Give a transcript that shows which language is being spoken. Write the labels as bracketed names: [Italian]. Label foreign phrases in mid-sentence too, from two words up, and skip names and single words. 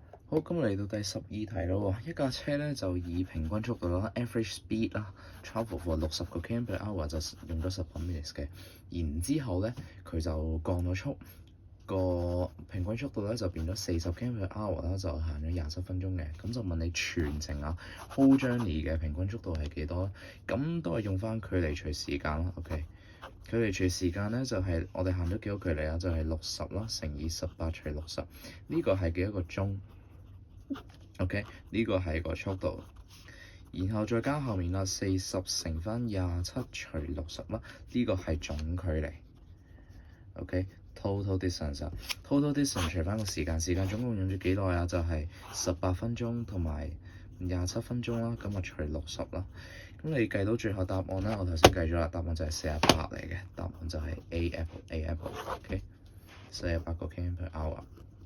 [Cantonese] 好，咁嚟到第12題咯喎，一架車咧就以平均速度啦 [English] （average speed） [Cantonese] 啦， [English] travel for 60 [Cantonese] 個 km/h 就用咗 [English] 18 minutes [Cantonese] 嘅。然之後咧，佢就降咗速，個平均速度咧就變咗40 km/h 啦，就行咗27分鐘嘅。咁就問你全程啊 [English] whole journey [Cantonese] 嘅平均速度係幾多？咁都係用翻距離除時間啦。OK，距離除時間咧就係、我哋行咗幾多距離啊？就係60啦，乘以18除60，呢個係幾多個鐘？OK，呢個係個速度，然後再加後面啦，40乘翻27除60啦，呢個係總距離。OK， [English] total distance，total distance [Cantonese] 除翻個時間，時間總共用咗幾耐啊？就係18分鐘同埋27分鐘啦，咁啊除60啦。咁你計到最後答案啦，我頭先計咗啦，答案就係48嚟嘅，答案就係 A apple。OK，48個 km/h。